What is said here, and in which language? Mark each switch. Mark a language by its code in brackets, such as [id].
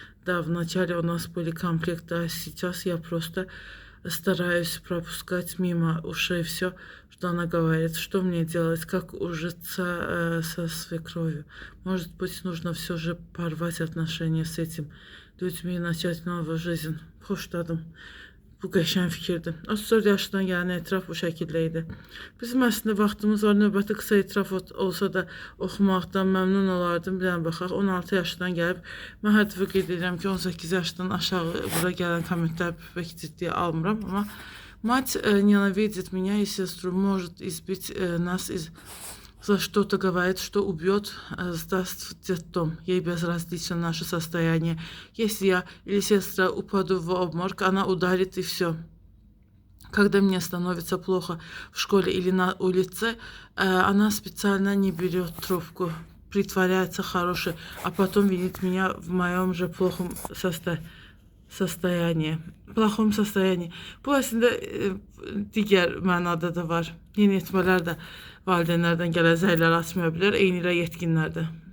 [ru] Да, вначале у нас были конфликты, а сейчас я просто стараюсь пропускать мимо ушей все, что она говорит, что мне делать, как ужиться со свекровью. Может быть, нужно все же порвать отношения с этим людьми и начать новую жизнь. [az] Xoşladım. Bu qəşəng fikirdir. 34 yaşına gələn etiraf bu şəkildə idi. Bizim əslində vaxtımız var. Növbəti qısa etiraf olsa da oxumaqdan məmnun olardım. Bir dənə baxaq. 16 yaşından gəlib. Mən hər dəfə qeyd edirəm ki, 18 yaşdan aşağı bura gələn kommentlər pek ciddiyə almıram. Amma [ru] мать ненавидит меня и сестру, может избить нас за что-то говорит, что убьет, сдаст в детдом. Ей безразлично наше состояние. Если я или сестра упаду в обморок, она ударит и все. Когда мне становится плохо в школе или на улице, она специально не берет трубку, притворяется хорошей, а потом видит меня в моем же plохом состоянии. [az] Bu əslində digər mənada da var. Yeniyetmələr də valideynlərdən gələn zəhərlər açmaya bilər, eyni ilə yetkinlər də.